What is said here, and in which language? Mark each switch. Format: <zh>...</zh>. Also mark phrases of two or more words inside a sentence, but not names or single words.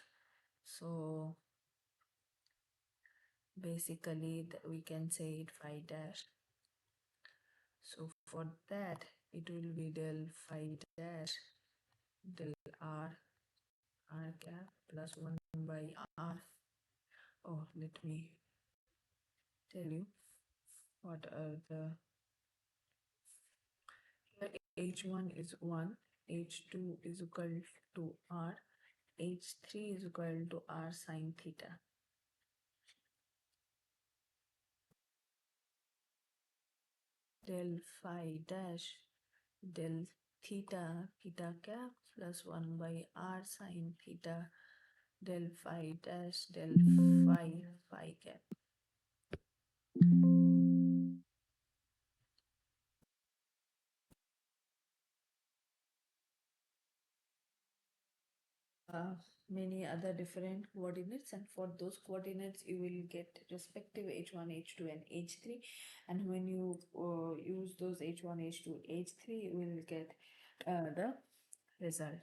<en>So basically we can say it phi dash. So for that it will be del phi dash del r cap plus 1 by r. Oh, let me tell you what are the h1 is 1, h2 is equal to r, h3 is equal to r sine theta. Del phi dash del theta theta cap plus 1 by r sine theta del phi dash del phi cap. Many other different coordinates, and for those coordinates you will get respective h1 h2 and h3, and when you use those h1 h2 h3 you will get the result.</en>